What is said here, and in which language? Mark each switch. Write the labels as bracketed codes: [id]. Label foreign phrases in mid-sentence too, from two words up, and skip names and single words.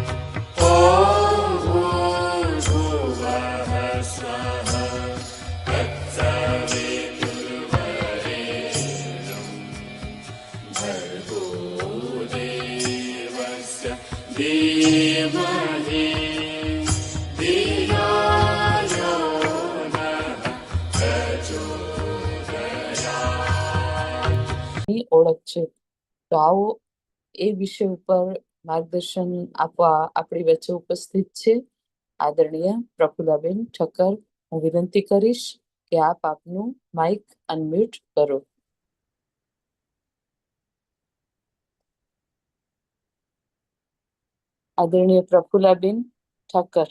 [sa] ॐ भूर्भुवः स्वः तत्सवितुर्वरेण्यं भर्गो देवस्य धीमहि धियो यो नः प्रचोदयात्। [gu] ની ઓળખ છે. તો આવો એ વિષય ઉપર માર્ગદર્શન આપવા આપણી વચ્ચે ઉપસ્થિત છે આદરણીય પ્રફુલ્લાબેન ઠક્કર. હું વિનંતી કરીશ કે આપ આપનું [en] mic unmute [gu] કરો. આદરણીય પ્રફુલ્લાબેન ઠક્કર.